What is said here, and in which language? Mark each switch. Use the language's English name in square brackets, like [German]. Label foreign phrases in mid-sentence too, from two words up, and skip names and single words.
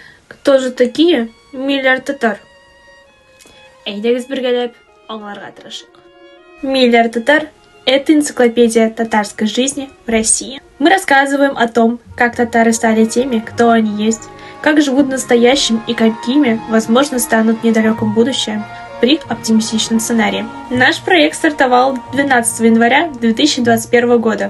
[Russian] Кто же такие миллиард татар? [Tatar] Әйдәгез бергәләп аңларга тырышыйк. Миллиард татар – [Russian] это энциклопедия татарской жизни в России. Мы рассказываем о том, как татары стали теми, кто они есть, как живут в настоящем и какими, возможно, станут в недалеком будущем при оптимистичном сценарии. Наш проект стартовал 12 января 2021 года.